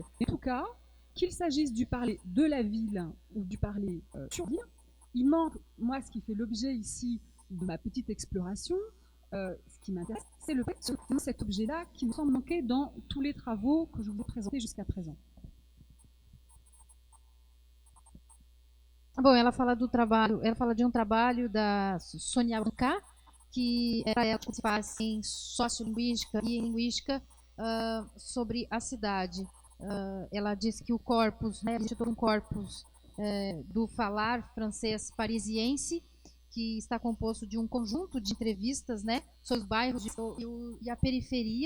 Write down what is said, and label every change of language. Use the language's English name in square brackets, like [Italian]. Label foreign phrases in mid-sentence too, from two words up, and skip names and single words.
[French] En tout cas, qu'il s'agisse du parler de la ville ou du parler sur la ville, il manque, moi, ce qui fait l'objet ici de ma petite exploration, ce qui m'intéresse, c'est le fait de cet objet-là qui me semble manquer dans tous les travaux que je vous ai présentés jusqu'à présent. [Portuguese] Bom, ela fala do trabalho, ela fala de um trabalho da Sonia Branca, que é para ela que se faz em sociolinguística e linguística sobre a cidade. Ela diz que o corpus, né, existe todo um corpus do falar francês parisiense, que está composto de um conjunto de entrevistas, né, sobre os bairros e a periferia.